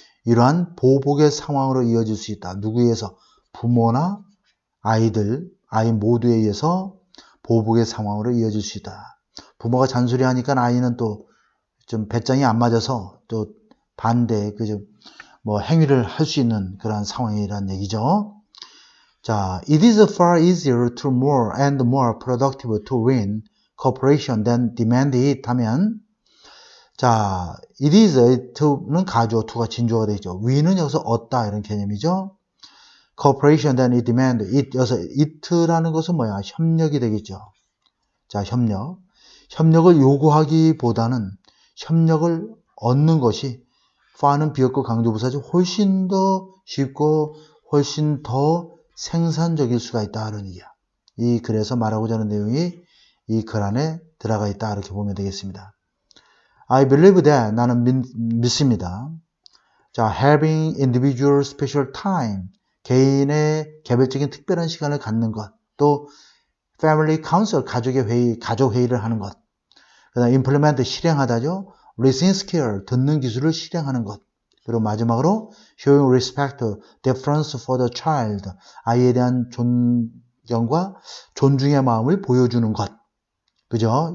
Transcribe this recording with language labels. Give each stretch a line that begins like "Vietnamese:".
Korean: 이러한 보복의 상황으로 이어질 수 있다. 누구에 의해서? 부모나 아이 모두에 의해서 보복의 상황으로 이어질 수 있다. 부모가 잔소리하니까 아이는 또 좀 배짱이 안 맞아서 또 반대, 행위를 할 수 있는 그런 상황이라는 얘기죠.
English: 자, it is far easier to more and more productive to win cooperation than demand it
Korean: 하면 자, it is to는 가주어, to가 진주어가 되죠. win은 여기서 얻다 이런 개념이죠.
English: cooperation than it demand it,
Korean: 여기서 it라는 것은 뭐야? 협력이 되겠죠. 자, 협력을 요구하기보다는 협력을 얻는 것이 far는 비었고 강조부사죠. 훨씬 더 쉽고 훨씬 더 생산적일 수가 있다 하는 얘기야. 이 글에서 말하고자 하는 내용이 이 글 안에 들어가 있다 이렇게 보면 되겠습니다.
English: I believe that,
Korean: 나는 믿습니다. 자,
English: having individual special time,
Korean: 개인의 개별적인 특별한 시간을 갖는 것, 또 family council, 가족의 회의, 가족 회의를 하는 것, 그다음 implement, 실행하다죠. listening skill, 듣는 기술을 실행하는 것. 그리고 마지막으로
English: showing respect, deference for the child,
Korean: 아이에 대한 존경과 존중의 마음을 보여주는 것. 그죠?